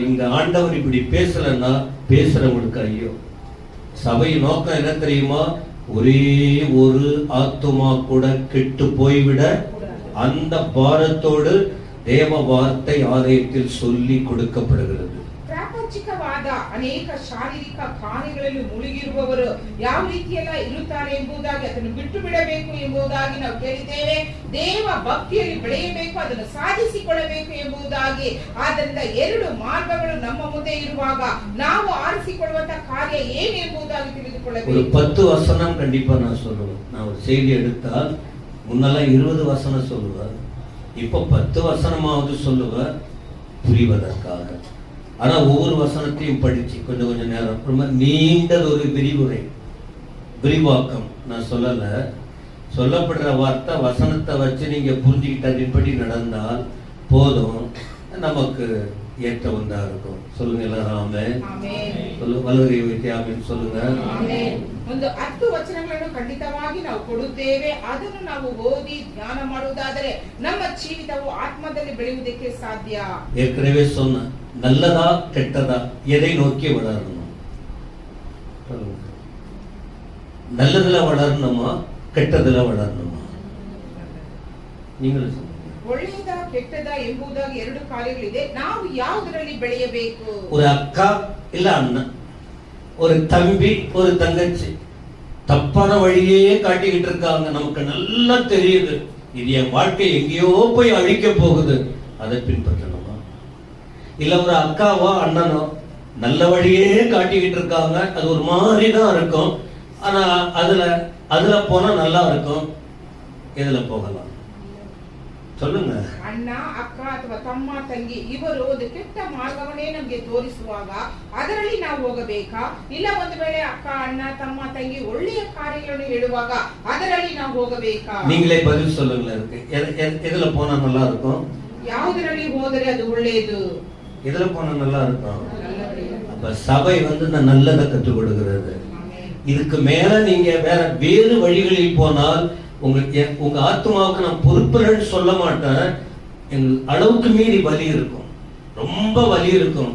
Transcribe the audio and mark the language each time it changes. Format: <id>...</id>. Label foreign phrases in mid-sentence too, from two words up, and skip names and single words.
<ta>இங்க ஆண்டவர் இப்படி பேசலன்னா பேசுறவங்களுக்கு ஐயோ. சபை நோக்கம் என்ன தெரியுமா? ஒரே ஒரு ஆத்துமா கூட கெட்டு போய்விட அந்த பாரத்தோடு தேவ வார்த்தை ஆலயத்தில் சொல்லி கொடுக்கப்படுகிறது.</ta> <kn>ಪ್ರಾಪಂಚಿಕವಾದ ಅನೇಕ ಶಾರೀರಿಕ ಕಾರ್ಯಗಳಲ್ಲಿ ಮುಳುಗಿರುವವರು ಯಾವ ರೀತಿಯೆಲ್ಲ ಇರುತ್ತಾರೆ ಎಂಬುದಾಗಿ ಅದನ್ನು ಬಿಟ್ಟು ಬಿಡಬೇಕು ಎಂಬುದಾಗಿ ನಾವು ಕೇಳಿದ್ದೇವೆ. ದೇವ ಭಕ್ತಿಯಲ್ಲಿ ಬೆಳೆಯಬೇಕು, ಅದನ್ನು ಸಾಧಿಸಿಕೊಳ್ಳಬೇಕು ಎಂಬುದಾಗಿ. ಆದ್ದರಿಂದ ಎರಡು ಮಾರ್ಗಗಳು ನಮ್ಮ ಮುಂದೆ ಇರುವಾಗ ನಾವು ಆರಿಸಿಕೊಳ್ಳುವಂತಹ ಕಾರ್ಯ ಏನು ಎಂಬುದಾಗಿ ತಿಳಿದುಕೊಳ್ಳಬೇಕು.</kn> <ta>ஒரு 10 வசனம் கண்டிப்பா நான் சொல்லுவேன். நான் ஒரு செய்தி எடுத்தால் முன்னெல்லாம் 20 வசனம் சொல்லுவேன், இப்ப 10 வசனமாவது சொல்லுவேன் புரிவதற்காக. ஆனா ஒவ்வொரு வசனத்தையும் படிச்சு கொஞ்சம் கொஞ்சம் நேரம், ரொம்ப நீண்டது ஒரு விரிவுரை, விரிவாக்கம் நான் சொல்லல. சொல்லப்படுற வார்த்தை வசனத்தை வச்சு நீங்க புரிஞ்சுக்கிட்டு அதன்படி நடந்தால் போதும், நமக்கு ஏற்ற ஒன்றா இருக்கும். சொல்லுங்க எல்லாரும் ஆமென். சொல்லுங்க, வலதுகை வைத்து ஆமென் சொல்லுங்க.</ta> <kn>ಒಂದು 10 ವಚನಗಳನ್ನು ಖಂಡಿತವಾಗಿ ನಾವು ಕೊಡುತ್ತೇವೆ. ಅದನ್ನು ನಾವು ಓದಿ ಧ್ಯಾನ ಮಾಡುವುದಾದರೆ ನಮ್ಮ ಜೀವಿತವು ಆತ್ಮದಲ್ಲಿ ಬೆಳೆಯುವುದಕ್ಕೆ ಸಾಧ್ಯ.</kn> <ta>ஏற்கனவே சொன்ன நல்லதா கெட்டதா எதை நோக்கி வளரணும்? நல்லதுல வளரணுமா கெட்டதுல வளரணுமா? நீங்களும்</ta> <kn>ಒಳ್ಳೆಯದ ಕೆಟ್ಟದ ಎಂಬುದಾಗಿ ಎರಡು ಕಾರ್ಯಗಳಿದೆ. ನಾವು ಯಾವುದರಲ್ಲಿ ಬೆಳೆಯಬೇಕು?</kn> <ta>ஒரு அக்கா இல்ல அண்ணன், ஒரு தம்பி ஒரு தங்கச்சி தப்பான வழியே காட்டிக்கிட்டு இருக்காங்க. நமக்கு நல்லா தெரியுது இது என் வாழ்க்கை எங்கேயோ போய் அழிக்க போகுது. அதை பின்பற்றணுமா? இல்ல ஒரு அக்காவோ அண்ணனோ நல்ல வழியே காட்டிக்கிட்டு இருக்காங்க, அது ஒரு மாதிரி தான் இருக்கும். ஆனா அதுல போனா நல்லா இருக்கும். எதுல போகலாம் சொல்லுங்க?</ta> <kn>ಅಣ್ಣ ಅಕ್ಕ ಅಥವಾ ತಮ್ಮ ತಂಗಿ ಇವರು ಒಂದು ಕೆಟ್ಟ ಮಾರ್ಗವನ್ನೇ ನಮಗೆ ತೋರಿಸುವಾಗ ಅದರಲ್ಲಿ ನಾವು ಹೋಗಬೇಕಾ, ಇಲ್ಲ ಒಂದು ವೇಳೆ ಅಕ್ಕ ಅಣ್ಣ ತಮ್ಮ ತಂಗಿ ಒಳ್ಳೆಯ ಕಾರ್ಯಗಳನ್ನು ಹೇಳುವಾಗ ಅದರಲ್ಲಿ ನಾವು ಹೋಗಬೇಕಾ?</kn> <ta>நீங்களே பதில் சொல்லுங்களேன். எதுல போனா நல்லா இருக்கும்?</ta> <kn>ಯಾವುದರಲ್ಲಿ ಹೋದರೆ ಅದು ಒಳ್ಳೆಯದು?</kn> <ta>எதுல போனா நல்லா இருக்கும்? அப்ப சபை இந்த நல்லதை கற்றுக் கொடுக்கிறது. இதுக்கு மேல நீங்க வேறு வழிகளில் போனால் உங்க ஆத்மாவுக்கு நான் பொறுப்புலன்னு சொல்ல மாட்டேன். அளவுக்கு மீறி வலி இருக்கும், ரொம்ப வலி இருக்கும்.</ta>